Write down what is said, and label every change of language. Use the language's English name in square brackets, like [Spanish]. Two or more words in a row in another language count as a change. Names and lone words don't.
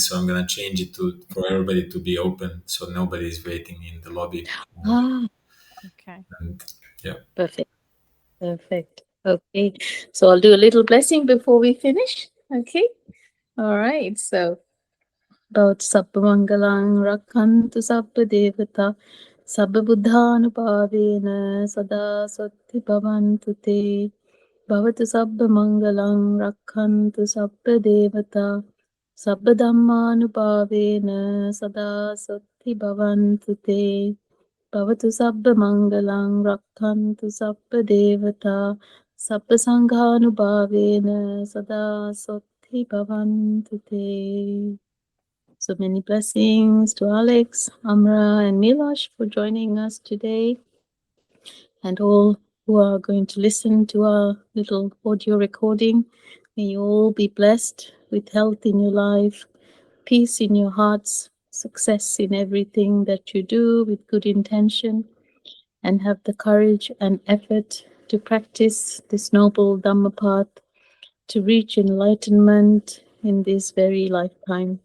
[English] So I'm gonna change it for everybody to be open, so nobody is waiting in the lobby. Okay. And yeah. Perfect. Perfect. Okay. So I'll do a little blessing before we finish. Okay. All right. [Pali] So about Sabba Mangalang Rakhantu Sabba Devata Sabba Buddhanupavena Sada Sati Bhavantu Te Bhavatu Sabba Mangalang Rakhantu Sabba Devata Sabba Dhammanupavena Sada Sati Bhavantu Te Bhavatu Sabba Mangalang Rakhantu Sabba Devata Sabba Sanghanubhavena Sada Sati Bhavantu Te. [English] So many blessings to Alex, Amra, and Milosh for joining us today, and all who are going to listen to our little audio recording. May you all be blessed with health in your life, peace in your hearts, success in everything that you do with good intention, and have the courage and effort to practice this noble Dhamma path to reach enlightenment in this very lifetime.